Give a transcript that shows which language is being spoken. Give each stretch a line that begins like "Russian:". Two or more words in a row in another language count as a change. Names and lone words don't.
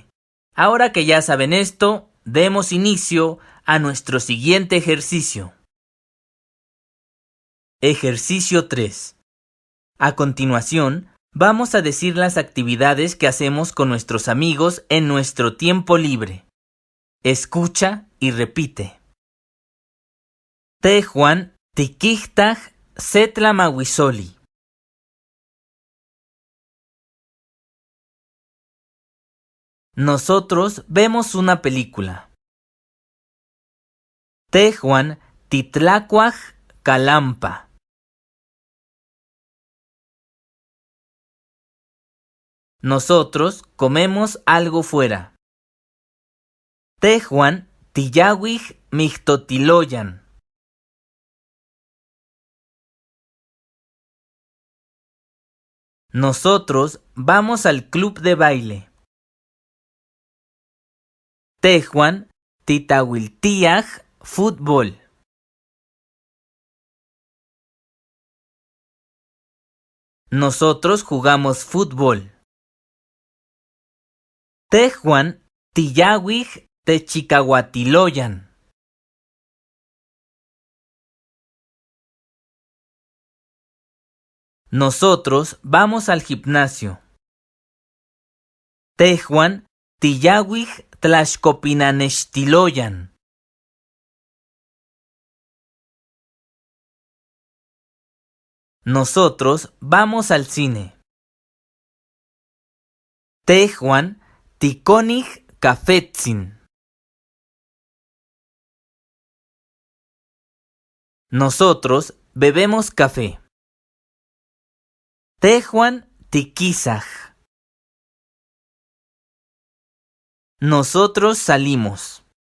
Spanish: Ahora que ya saben esto, demos inicio a nuestro siguiente ejercicio. Ejercicio 3. A continuación, vamos a decir las actividades que hacemos con nuestros amigos en nuestro tiempo libre. Escucha y repite.
Nahuatl languages: Tehuan tikijtaj setlamahuizoli.
Spanish: Nosotros vemos una película.
Nahuatl languages: Tehuan titlacuaj calampa.
Spanish: Nosotros comemos algo fuera.
Nahuatl languages: Tehuan tiyawij mixtotiloyan.
Spanish: Nosotros vamos al club de baile.
Nahuatl languages: Tehuan titawiltiaj fútbol.
Spanish: Nosotros jugamos fútbol.
Nahuatl languages: Tehuan tiyawij techicahuatiloyan.
Spanish: Nosotros vamos al gimnasio.
Nahuatl languages: Tehuan tiyawij tlaxcopinanextiloyan.
Spanish: Nosotros vamos al cine.
Nahuatl languages: Tehuan tikonij cafetzin.
Spanish: Nosotros bebemos café.
Nahuatl languages: Tehuan tikisaj.
Spanish: Nosotros salimos.